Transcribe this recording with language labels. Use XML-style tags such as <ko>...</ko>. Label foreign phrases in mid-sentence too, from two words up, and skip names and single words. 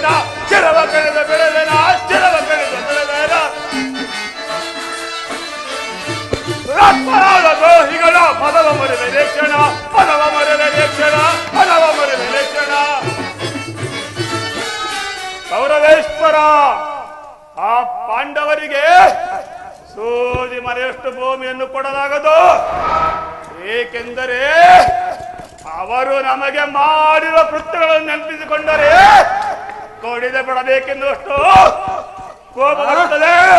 <kn>ಶಿರವ ಕಳೆದು ಬಿಡವೆನ. ಶಿರವ ಕಳೆದು ಬಿಡವೆನ. ದ್ರೋಹಿಗಳ ಪದವ ಮರುವೆ ಲೇಕ್ಷಣ. ಪದವ ಮರುವೆ ಲೇಕ್ಷಣ. ಪದವ ಮರುವೆ ಲೇಕ್ಷಣ. ಕೌರವೇಶ್ವರ ಆ ಪಾಂಡವರಿಗೆ ಸೂಜಿ ಮರೆಯಷ್ಟು ಭೂಮಿಯನ್ನು ಕೊಡಲಾಗದು. ಏಕೆಂದರೆ ಅವರು ನಮಗೆ ಮಾಡಿರುವ ಕೃತ್ಯಗಳನ್ನು ನೆನಪಿಸಿಕೊಂಡರೆ ಕೊಡಿದೆ ಬಿಡಬೇಕೆನ್ನುವಷ್ಟು ಕೋಪ ಬರುತ್ತದೆ.</kn>